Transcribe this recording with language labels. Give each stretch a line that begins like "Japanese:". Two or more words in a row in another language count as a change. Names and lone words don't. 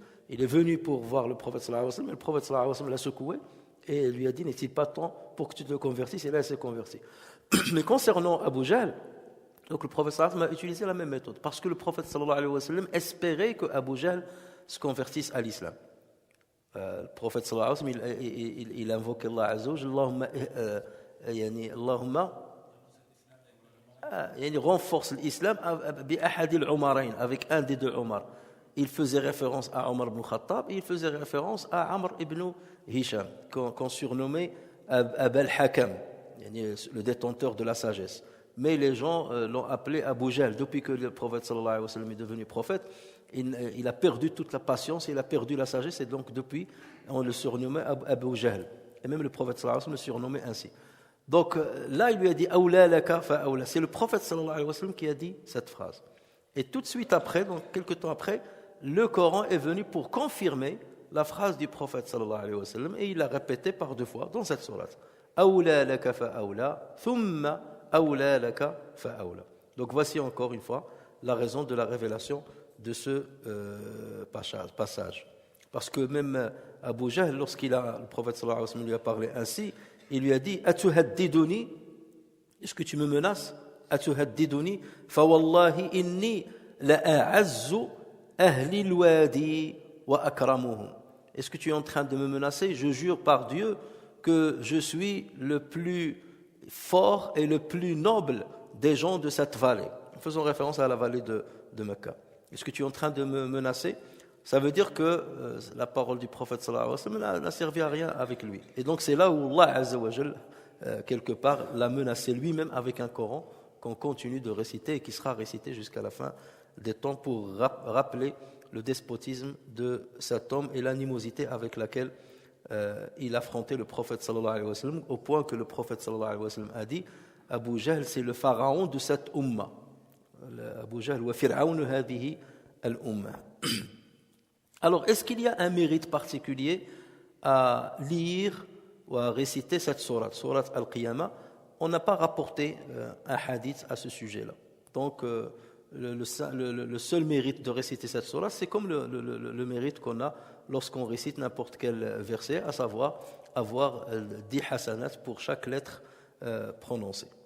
French: Il est venu pour voir le prophète
Arabic: صلى الله عليه وسلم,
French: et le prophète
Arabic: صلى الله عليه وسلم
French: l'a secoué et lui a dit, n'est-il pas temps pour que tu te convertisses? Et là, il s'est converti. Mais concernant Abu Jahl, donc le prophète
Arabic: صلى الله عليه وسلم
French: a utilisé la même méthode, parce que le prophète
Arabic: صلى الله عليه وسلم
French: espérait que Abu Jahl se convertisse à l'islam. Le prophète
Arabic: صلى الله عليه وسلم,
French: il invoquait
Arabic: الله عز وجل,
French: Allahumma renforce l'islam avec un des deux Omar. Il faisait référence à Omar ibn Khattab et il faisait référence à Amr ibn Hisham, qu'on surnommait Abul Hakam, le détenteur de la sagesse. Mais les gens l'ont appelé Abu Jahl. Depuis que le prophète
Arabic: صلى الله عليه وسلم
French: est devenu prophète, il a perdu toute la patience, il a perdu la sagesse, et donc depuis, on le surnommait Abu Jahl. Et même le prophète
Arabic: صلى الله عليه وسلم
French: le surnommait ainsi. Donc là, il lui a dit
Arabic: أولى لك فأولى.
French: C'est le prophète
Arabic: صلى الله عليه وسلم
French: qui a dit cette phrase. Et tout de suite après, donc quelques temps après, le Coran est venu pour confirmer la phrase du prophète
Arabic: صلى الله عليه وسلم,
French: et il l'a répété par 2 fois dans cette sourate.
Arabic: أولى لك فأولى، ثم أولى لك فأولى.
French: Donc voici encore une fois la raison de la révélation de ce passage. Parce que même Abu Jahl, le prophète
Arabic: صلى الله عليه وسلم
French: lui a parlé ainsi, il lui a dit Atuhaddiduni, est-ce que tu me menaces?
Arabic: أتهددني، فوالله إني لأعز أهل الوادي وأكرمهم.
French: Est-ce que tu es en train de me menacer? Je jure par Dieu que je suis le plus fort et le plus noble des gens de cette vallée. Faisons référence à la vallée de Mecca. Est-ce que tu es en train de me menacer? Ça veut dire que la parole du prophète
Arabic: صلى الله عليه وسلم
French: n'a servi à rien avec lui. Et donc c'est là où
Arabic: الله عز وجل,
French: quelque part, l'a menacé lui-même avec un Coran qu'on continue de réciter et qui sera récité jusqu'à la fin des temps pour rappeler le despotisme de cet homme et l'animosité avec laquelle il affrontait le prophète
Arabic: صلى الله عليه وسلم,
French: au point que le prophète
Arabic: صلى الله عليه وسلم
French: a dit Abu Jahl, c'est le pharaon de cette umma.
Arabic: أبو جهل وفرعون هذه الأمة.
French: Alors, est-ce qu'il y a un mérite particulier à lire ou à réciter cette sourate, sourate Al-Qiyamah? On n'a pas rapporté un hadith à ce sujet-là. Donc, le seul mérite de réciter cette sourate, c'est comme le mérite qu'on a lorsqu'on récite n'importe quel verset, à savoir avoir 10 hasanat pour chaque lettre prononcée.